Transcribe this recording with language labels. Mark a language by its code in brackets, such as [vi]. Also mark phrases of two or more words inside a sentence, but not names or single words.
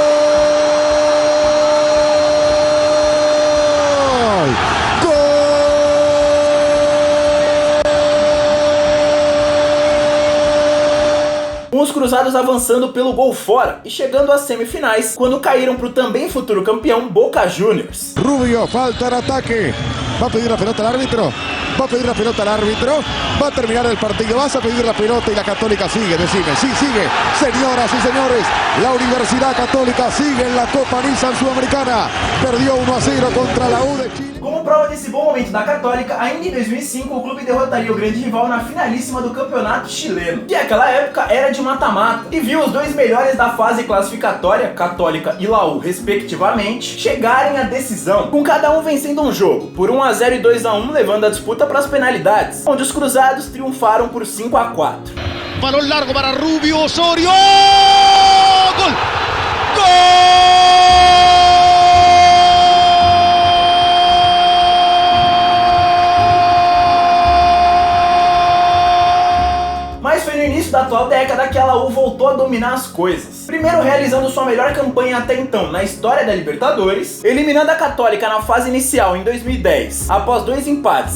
[pt] Os cruzados avançando pelo gol fora e chegando às semifinais, quando caíram para o também futuro campeão Boca Juniors. [es] Rubio, falta en ataque. Va a pedir la pelota al árbitro. Va a pedir la pelota al árbitro. Va a terminar el partido. Vas a pedir la pelota y la Católica sigue. Decime, sí, sigue. Señoras y señores, la Universidad Católica sigue en la Copa Nissan Sudamericana. Perdió 1-0 contra la U de Chile. [pt] Como prova desse bom momento da Católica, ainda em 2005 o clube derrotaria o grande rival na finalíssima do campeonato chileno, que naquela época era de mata-mata, e viu os dois melhores da fase classificatória, Católica e Laú respectivamente, chegarem à decisão, com cada um vencendo um jogo, por 1-0 e 2-1, levando a disputa para as penalidades, onde os cruzados triunfaram por 5-4. [es] Balón largo para Rubio Osorio. Gol. Gol. [pt] Mas foi no início da atual década que a Laú voltou a dominar as coisas. Primeiro realizando sua melhor campanha até então na história da Libertadores, eliminando a Católica na fase inicial em 2010, após 2 empates.